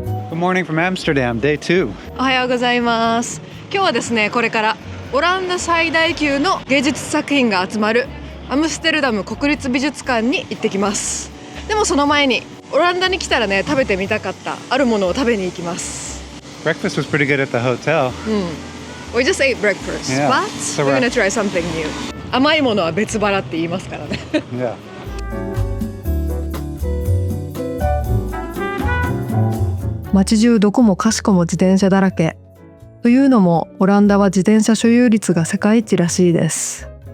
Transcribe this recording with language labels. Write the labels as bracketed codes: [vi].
[en] Good morning from Amsterdam, day 2. [ja] おはようございます。今日はですね、これからオランダ最大級の芸術作品が集まるアムステルダム国立美術館に行ってきます。でもその前にオランダに来たらね、食べてみたかったあるものを食べに行きます。 [en] Breakfast was pretty good at the hotel. We just ate breakfast, Yeah, but it's we're alright. gonna try something new. [ja] 甘いものは別腹って言いますからね。 [en] Yeah. [ja] 街中どこもかしこも自転車だらけ。というのもオランダは自転車所有率が世界一らしいです。